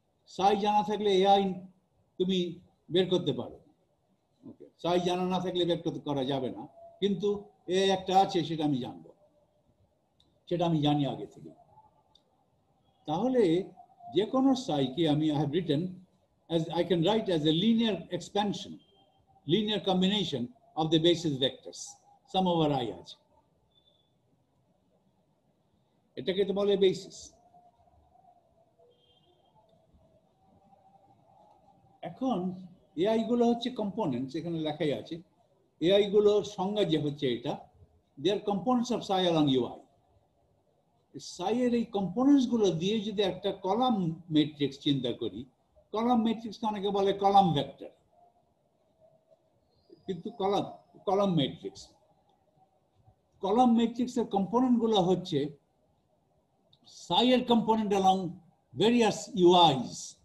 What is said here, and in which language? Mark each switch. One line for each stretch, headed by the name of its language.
Bangla: সাই জানা থাকলে এআই তুমি বের করতে পারো। ওকে, সাই জানা না থাকলে বের করা যাবে না, কিন্তু এআই একটা আছে সেটা আমি জানবো, সেটা আমি জানি আগে থেকে। তাহলে যে কোনো সাইকে আমি
English: I have written as I can write as a linear expansion, linear combination of the basis vectors, sum over I আছে।
Bangla: এটাকে তো বলে basis। এখন AI গুলো হচ্ছে components, এখানে লেখাই আছে। AI গুলোর সংজ্ঞা যে হচ্ছে এটা,
English: they are components of psi along UI।
Bangla: psi এর এই components গুলো দিয়ে যদি একটা কলাম ম্যাট্রিক্স চিন্তা করি, কলাম ম্যাট্রিক্স অনেকে বলে কলাম ভেক্টর, কিন্তু কলাম ম্যাট্রিক্স, কলাম ম্যাট্রিক্সের কম্পোনেন্ট গুলো হচ্ছে psi এর কম্পোনেন্ট along various UIs।